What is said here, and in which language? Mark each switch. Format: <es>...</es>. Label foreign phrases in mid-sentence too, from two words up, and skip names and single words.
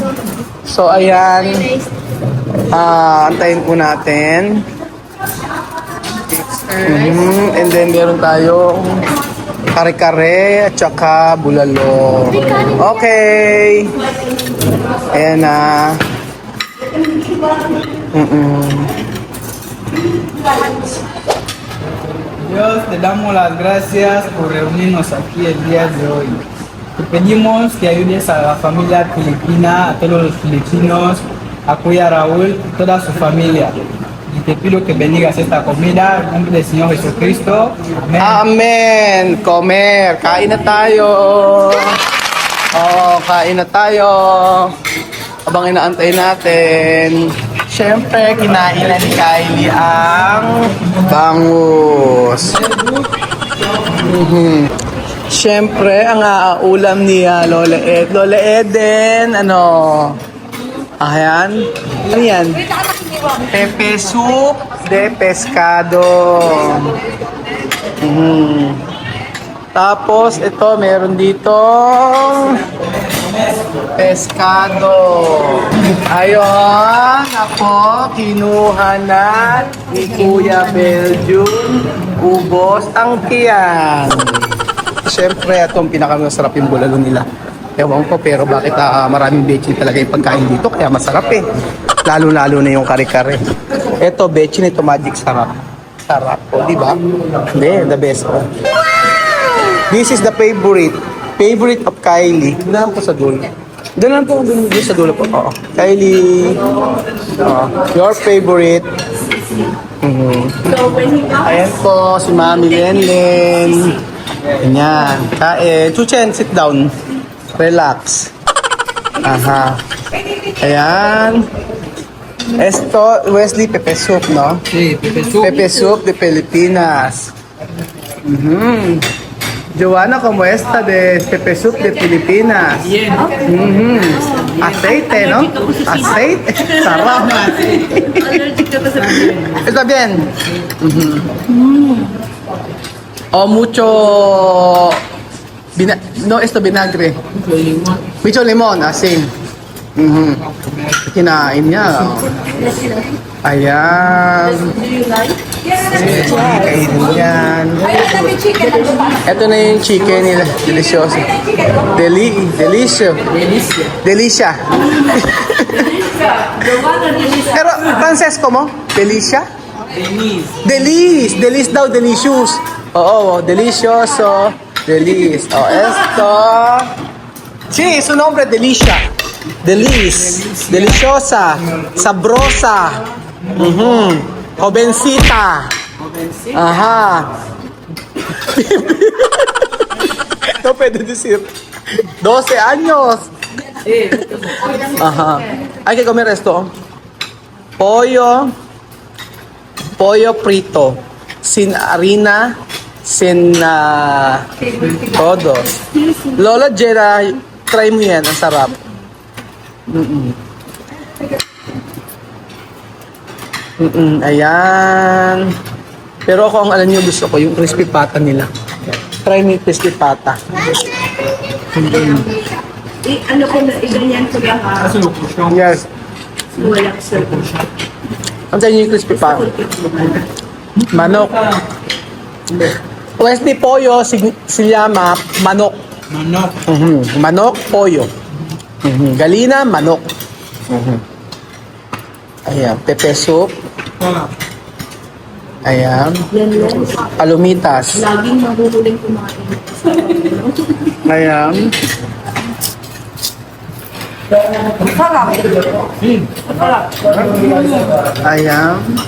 <tl>So, ayan. Antayin po natin.</tl> <en>And then,</en> <tl>meron tayong kare-kare at saka bulalo. Okay. Ayan na.</tl> <es>Dios, te damos las gracias por reunirnos aquí el día de hoy. Te pedimos que ayudes a la familia filipina, a todos los filipinos, a cuidar a Raúl y toda su familia. Y te pido que bendigas esta comida en nombre del Señor Jesucristo. Amén. Amen! Comer!</es> <tl>Kain na tayo! Kain na tayo! Habang inaantay natin, syempre, kinain na ni Kylie ang bangus. Syempre, ang ulam ni Lola Eden, ayan. Ano yan?</tl> <es>Pepe soup de pescado.</es> <tl>Tapos, ito, meron dito pescado. Ayun, ako, kinuha na ni Kuya Belgium. Ubos ang tiyan. Siyempre, itong pinakamasarap yung bulalo nila. Ewan ko, pero bakit maraming bechin talaga yung pagkain dito, kaya masarap eh. Lalo-lalo na yung kare-kare. Ito, bechin, ito magic sarap. Sarap po, di ba? Hindi,</tl> <en>the best po. This is the favorite of Kylie.</en> <tl>Doon po sa dulo. Doon sa dulo po. Oo.</tl> <en>Kylie. Your favorite.</en> <tl>Ayan po, si Mami Lenlen. Ganyan. Kain. Chuchen,</tl> <en>sit down.</en> <tl>Relax. Aha. Ayan.</tl> <es>Esto, Wesley, pepe soup, no? Sí, Pepe Soup. Pepe soup de Pilipinas. Joanna, ¿cómo está de Pepe Soup de Filipinas? Bien. Aceite, no? Aceite.</es> <tl>Sarap. Allergic ako sa</tl> <es>Está bien. O mucho... no, esto vinagre. Mucho limon, asin.</es> <tl>Kinain niya. Ayan.</tl> <en>Do you like?</en> <tl>Kainin yan. Ito na yung chicken nila.</tl> <es>Delicioso. Delisyo. Delicia.</es> <en>The one that is</en> <tl>Pero, Francesco mo? Delicia? Delis daw, delicious. Oo,</tl> <es>delicioso. Delis. O, esto. Sí, su nombre, Delicia. Delis. Deliciosa. Sabrosa. Jovencita. Ajá. No puede decir. 12 años. Ajá. Hay que comer esto. Pollo frito. Sin harina. Sin todo.</es> <tl>Lola Jera, try mo yan. Ang sarap. Ayan. Pero ako ang alam niyo gusto ko, yung crispy pata nila. Try mo yung crispy pata. ano ko na, iganyan ko lahat.</tl> <en>Yes.</en> <tl>Wala ko sa Ang tayo yung crispy pata. Manok.</tl> <es>Pues ni pollo, se llama manok.</es> <tl>Manok.</tl> <es>Manok, pollo. Galina, manok.</es> <tl>Ayan, pepe soup. Ayan. Yan lang.</tl> <es>Palomitas.</es> <tl>Laging mahuhuling kumain. Ayan. Ayan.</tl>